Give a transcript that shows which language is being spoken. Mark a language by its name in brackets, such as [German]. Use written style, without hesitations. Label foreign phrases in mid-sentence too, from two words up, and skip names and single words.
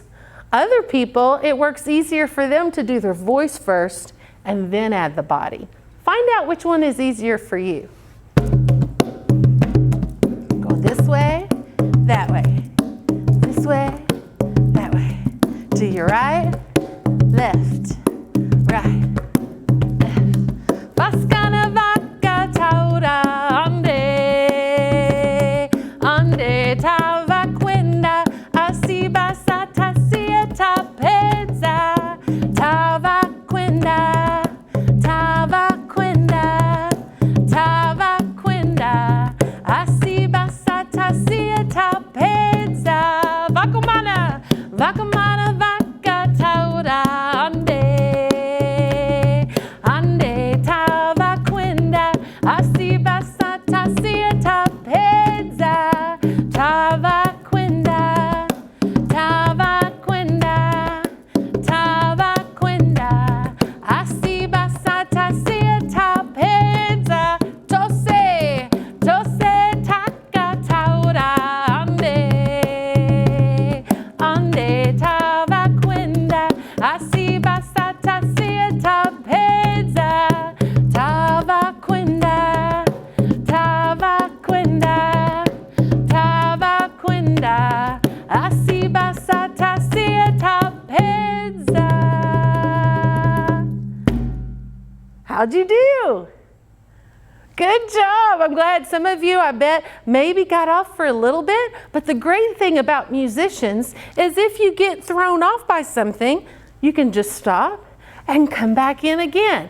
[English] Other people, it works easier for them to do their voice first and then add the body. Find out which one is easier for you. Go this way, that way, this way, that way. To your right, left, right, left. [Shona] Vaskana vaka taura ande. Tava kwenda asiba satasia tapeza. Tava kwenda, tava kwenda, tava kwenda asiba satasia tapeza. Vakumana, vakumana vaka taura ande, ande tava kwenda asiba satasia tapeza. Tava kwenda, tava kwenda, tava kwenda, asiba satasia tapeza. Tose, tose taka taura ande, ande tava kwenda, asiba satasia tapeza. Tava kwenda, tava kwenda, tava kwenda, asiba satasia tapeza. [English] How'd you do? Good job. I'm glad some of you, I bet, maybe got off for a little bit. But the great thing about musicians is if you get thrown off by something, you can just stop and come back in again.